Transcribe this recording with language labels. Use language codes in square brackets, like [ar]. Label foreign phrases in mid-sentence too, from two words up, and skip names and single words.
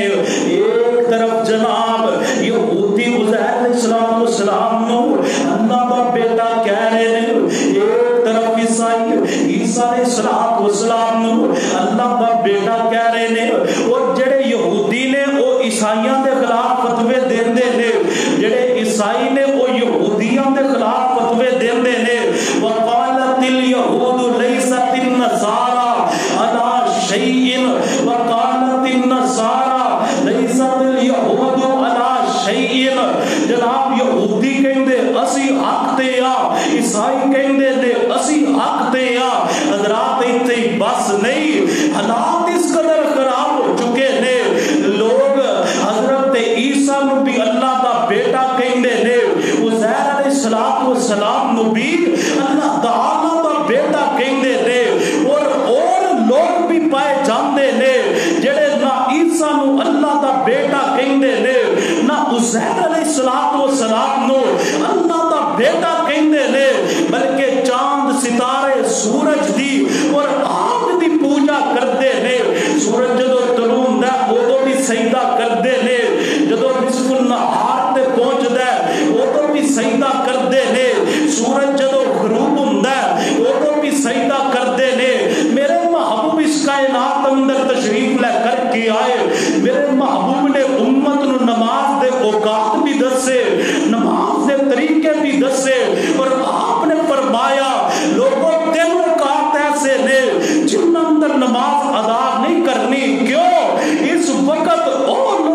[pa] ایک طرف جناب یہودی عزیر علیہ السلام نو اللہ دا بیٹا کہہ رہے نے ایک طرف عیسیٰ علیہ السلام نو اللہ دا بیٹا کہہ رہے نے اور جڑے یہودی نے وہ عیسائیاں دے خلاف فتوے دیندے نے جڑے عیسائی نے وہ یہودیاں دے خلاف فتوے دیندے نے [ar] وقالت الیہود لیست النصارى علی شیء وقالت النصارى لیست الیہود علی شیء جناب [pa] یہودی کہندے اسی حق تے آ عیسائی کہندے نے اسی حق تے آ حضرات ایتھے بس نہیں حالات اس قدر خراب ہو چکے نے لوگ حضرت عیسیٰ نو بھی اللہ دا بیٹا کہندے نے عزیر علیہ السلام نو بھی اللہ تعالیٰ دا بیٹا کہندے نے اور لوگ بھی پائے جاندے نے جڑے نہ عیسیٰ نو اللہ دا بیٹا کہندے نے نہ عزیر علیہ السلام نو اللہ دا بیٹا کہندے نے بلکہ چاند ستارے سورج دی اور آگ دی پوجا کردے نے سورج جدو طلوع ہوندا ہے اودوں بھی سجدہ کردے نے جدو نصف النہار تے پہنچدا ہے اودوں بھی سجدہ کردے نے سورج جدو غروب ہوندا ہے اودوں بھی سجدہ کردے نے میرے محبوب اس کائنات اندر تشریف لے کر کے آئے میرے محبوب نے امت نو نماز دے اوقات بھی دسے نماز دے طریقے بھی دسے اور آپ نے فرمایا لوگوں تین اوقات ایسے نے جن اندر نماز ادا نہیں کرنی کیوں اس وقت